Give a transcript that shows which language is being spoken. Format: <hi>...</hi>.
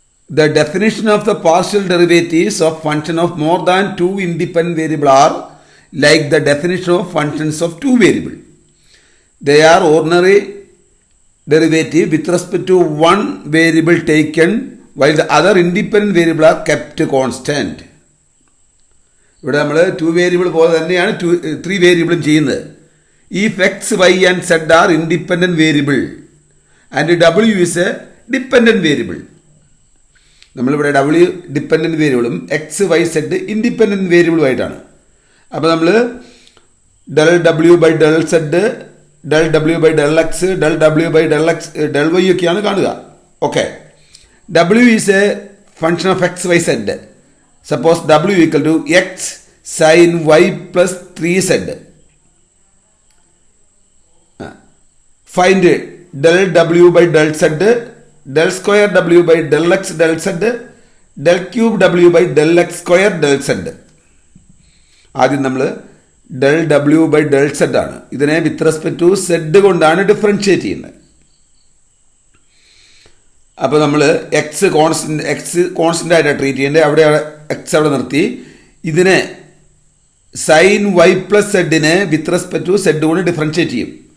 <en>The definition of the partial derivatives of function of more than two independent variables are like the definition of functions of two variables. They are ordinary derivative with respect to one variable taken while the other independent variable are kept constant.</en> <ml>ഇവിടെ നമ്മൾ to variable പോലെ തന്നെയാണ് three വേരിയബിളും ചെയ്യുന്നത്.</ml> <en>If X Y and Z are independent variable and W is a dependent variable.</en> <ml>നമ്മളിവിടെ W dependent വേരിയബിളും X Y Z independent വേരിയബിളുമായിട്ടാണ്. അപ്പോൾ നമ്മൾ</ml> <en>del W by del Z, del W by del X, del W by del X, del Y</en> <ml>ഒക്കെയാണ് കാണുക.</ml> <en>Okay, W is a function of X Y Z. Suppose W equal to x sin y plus 3z. Find del W by del Z, del square W by del x del Z, del cube W by del x square del Z.</en> <ml>ആദ്യം നമ്മൾ del W by del Z ആണ്. ഇതിനെ with respect to Z കൊണ്ടാണ് differentiate ചെയ്യുന്നത്. അപ്പോൾ നമ്മൾ X constant ആയിട്ടാണ് treat ചെയ്യേണ്ടത്. അവിടെ എക്സ് അവിടെ നിർത്തി. ഇതിനെ sine y plus സെഡിനെ with respect to Z കൊണ്ട് ഡിഫറൻഷിയേറ്റ് ചെയ്യും.</ml>